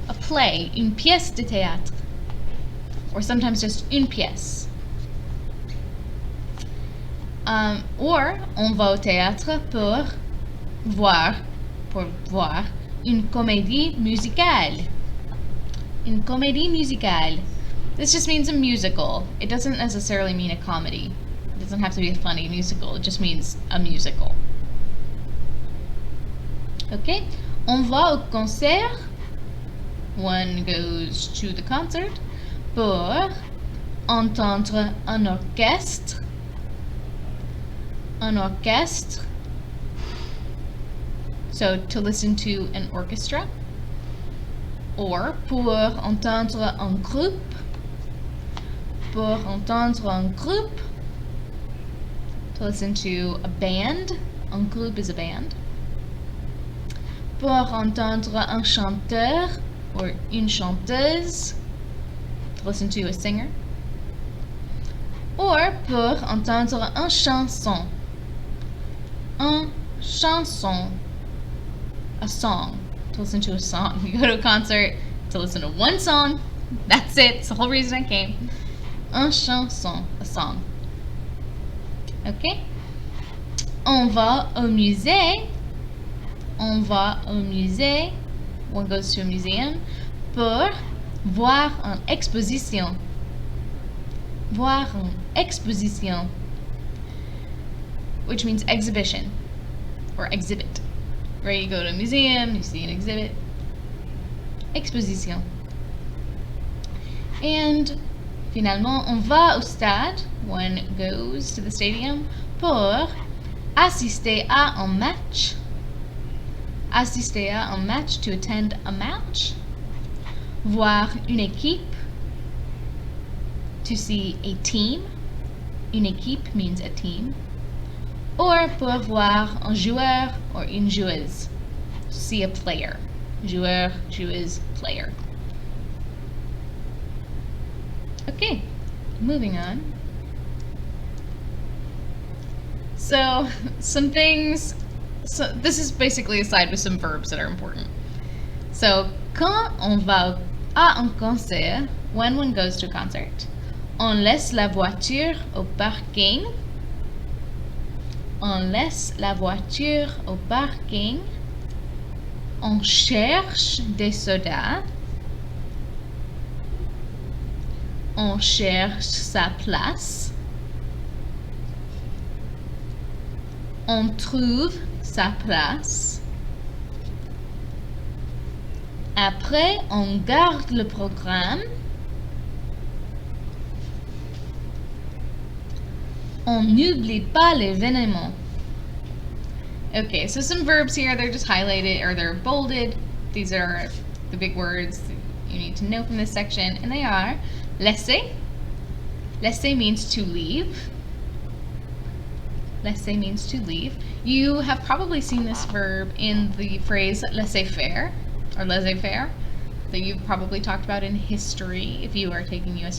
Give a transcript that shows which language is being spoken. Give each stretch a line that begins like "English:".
English: A play, une pièce de théâtre. Or sometimes just une pièce.
French: Or, on va au théâtre pour voir une comédie musicale. Une comédie musicale.
English: This just means a musical. It doesn't necessarily mean a comedy. It doesn't have to be a funny musical. It just means a musical.
French: Okay? On va au concert.
English: One goes to the concert
French: pour entendre un orchestre. Un orchestre.
English: So, to listen to an orchestra.
French: Or, pour entendre un groupe. Pour entendre un groupe.
English: To listen to a band. Un groupe is a band.
French: Pour entendre un chanteur.
English: Or une chanteuse. To listen to a singer.
French: Or, pour entendre un chanson.
English: Un chanson. A song. To listen to a song. You go to a concert to listen to one song. That's it. It's the whole reason I came. Un chanson. A song. Okay?
French: On va au musée. On va au musée.
English: One goes to a museum.
French: pour voir en exposition. Voir en exposition,
English: which means exhibition or exhibit. Right? You go to a museum, you see an exhibit.
French: Exposition. And finalement, on va au stade,
English: one goes to the stadium
French: pour assister à un match. Assister à un match,
English: to attend a match.
French: Voir une équipe,
English: to see a team. Une équipe means a team. Or
French: pour voir un joueur
English: or une joueuse, to see a player. Joueur, joueuse, player. Okay, moving on. So, some things, so this is basically a slide with some verbs that are important.
French: So, quand on va à un concert,
English: when one goes to a concert,
French: on laisse la voiture au parking. On laisse la voiture au parking. On cherche des sodas. On cherche sa place. On trouve sa place. Après, on garde le programme. On n'oublie pas l'événement.
English: Okay, so some verbs here, they're just highlighted or they're bolded. These are the big words that you need to know from this section, and they are laisser. Laisser means to leave. Laisser means to leave. You have probably seen this verb in the phrase laissez-faire or laissez-faire that you've probably talked about in history. If you are taking U.S.